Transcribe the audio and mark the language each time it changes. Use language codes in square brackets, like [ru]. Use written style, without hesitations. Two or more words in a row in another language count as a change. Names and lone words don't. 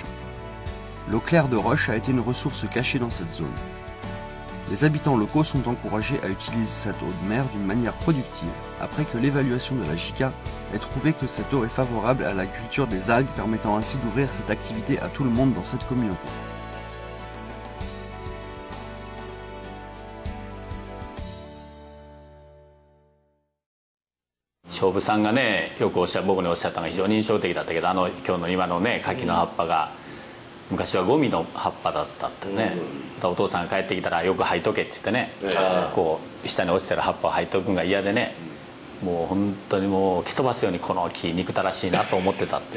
[fr] L'eau claire de roche a été une ressource cachée dans cette zone. Les habitants locaux sont encouragés à utiliser cette eau de mer d'une manière productive, après que l'évaluation de la JICA ait trouvé que cette eau est favorable à la culture des algues, permettant ainsi d'ouvrir cette activité à tout le monde dans cette communauté. [ja] 勝負さんがねよく僕におっしゃったのが非常に印象的だったけど、今日の今のね柿の葉っぱが昔はゴミの葉っぱだったってね、お父さんが帰ってきたらよく履いとけって言ってね、こう下に落ちてる葉っぱを履いとくのが嫌でね、もう本当にもう蹴飛ばすようにこの木憎たらしいなと思ってたって。